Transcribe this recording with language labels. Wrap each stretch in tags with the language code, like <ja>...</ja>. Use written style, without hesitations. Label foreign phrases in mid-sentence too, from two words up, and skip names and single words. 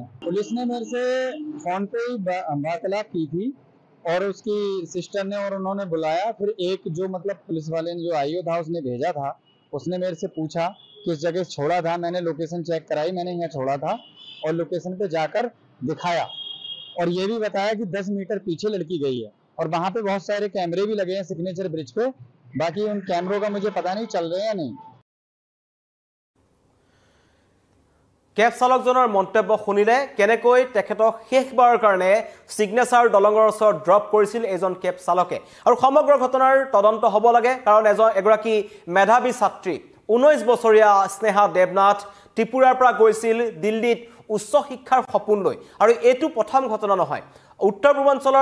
<hi>पुलिस ने मेरे से फोन पे ही वार्तालाप की थी और उसकी सिस्टर ने और उन्होंने बुलाया फिर एक जो मतलब पुलिस वाले ने जो आईओ था उसने भेजा था उसने मेरे से पूछा किस जगह छोड़ा था मैंने</hi> <en>location check</en> <hi>कराई मैंने यहाँ छोड़ा था और लोकेशन पे जाकर दिखाया और ये भी बताया कि 10 मीटर पीछे लड़की गई है और वहां पे बहुत सारे कैमरे भी लगे हैं</hi> <en>signature bridge</en> <hi>पे बाकी उन कैमरों का मुझे पता नहीं चल रहे हैं या नहीं</hi> <as>কেব চালকজনৰ মন্তব্য শুনিলে কেনেকৈ তেখেতক শেষবাৰৰ কাৰণে সিগনেচাৰ দলঙৰ ওচৰত ড্ৰপ কৰিছিল এজন কেব চালকে আৰু সমগ্ৰ ঘটনাৰ তদন্ত হ'ব লাগে কাৰণ এগৰাকী মেধাৱী ছাত্ৰী 19 বছৰীয়া স্নেহা দেৱনাথ ত্ৰিপুৰাৰ পৰা গৈছিল দিল্লীত উচ্চ শিক্ষাৰ সপোন লৈ আৰু এইটো প্ৰথম ঘটনা নহয় উত্তৰ পূৰ্বাঞ্চলৰ</as>